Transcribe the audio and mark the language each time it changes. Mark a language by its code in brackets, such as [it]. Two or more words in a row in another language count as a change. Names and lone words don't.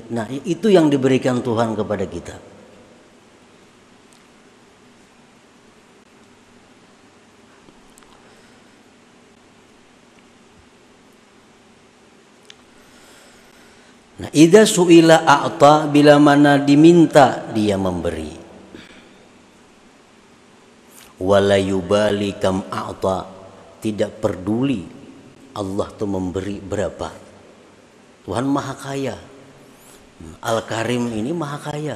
[id] Nah, itu yang diberikan Tuhan kepada kita. Nah, [ar] idza su'ila a'ta, [id] bila mana diminta dia memberi. [ar] Wala yubali kam a'ta, [id] tidak peduli Allah tuh memberi berapa. Tuhan Maha Kaya. Al-Karim ini Maha Kaya.